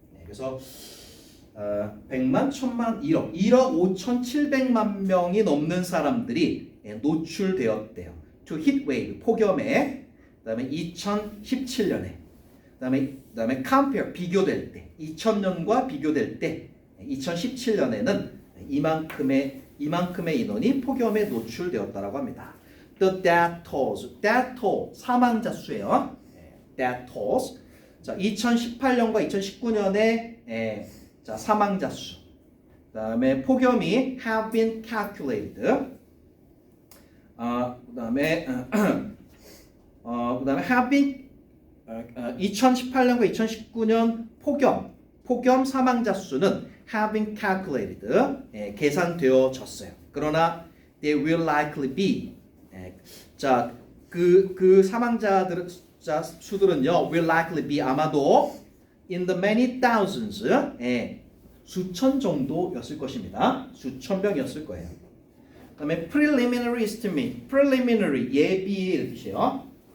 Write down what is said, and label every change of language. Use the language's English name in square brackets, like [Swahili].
[Korean] 그래서 100만, 1000만, 1억 5,700만 명이 넘는 사람들이 노출되었대요. [English] To heat wave, [Korean] 폭염에. 그다음에 2017년에 그다음에 compare 비교될 때 2000년과 비교될 때 2017년에는 이만큼의 인원이 폭염에 노출되었다라고 합니다. [English] The death toll [Korean] 사망자 수예요. [English] death tolls. [Korean] 자, 2018년과 2019년의 자, 사망자 수. 그다음에 폭염이 [English] have been calculated. [Korean] 그다음에 [English] have been [Korean] 2018년과 2019년 폭염 사망자 수는 [English] have been calculated. [Korean] 계산되어졌어요. 그러나 [English] they will likely be. [Korean] 자, 그 사망자들 수들은요, [English] will likely be [Korean] 아마도 [English] in the many thousands, [Korean] 수천 정도였을 것입니다. 수천 명이었을 거예요. 그다음에 [English] preliminary estimate, [Korean] preliminary 예비의 뜻이에요.